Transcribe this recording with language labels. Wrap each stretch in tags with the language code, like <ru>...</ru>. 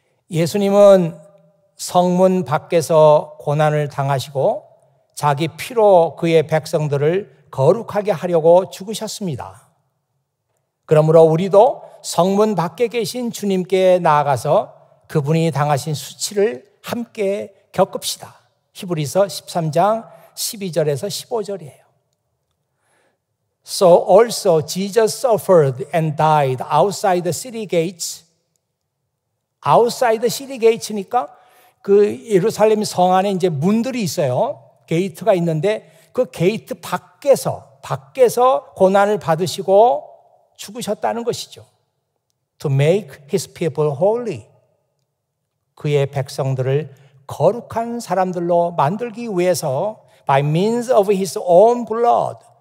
<ko>예수님은 성문 밖에서 고난을 당하시고 자기 피로 그의 백성들을 거룩하게 하려고 죽으셨습니다. 그러므로 우리도 성문 밖에 계신 주님께 나아가서 그분이 당하신 수치를 함께 겪읍시다. 히브리서 13장 12절에서 15절이에요.</ko> <en>So also Jesus suffered and died outside the city gates. outside the city gates</en> <ko>니까 그 예루살렘 성 안에 이제 문들이 있어요. 게이트가 있는데 그 게이트 밖에서 고난을 받으시고 죽으셨다는 것이죠.</ko> <en>To make his people holy.</en> <ko>그의 백성들을 거룩한 사람들로 만들기 위해서</ko> <en>by means of his own blood.</en>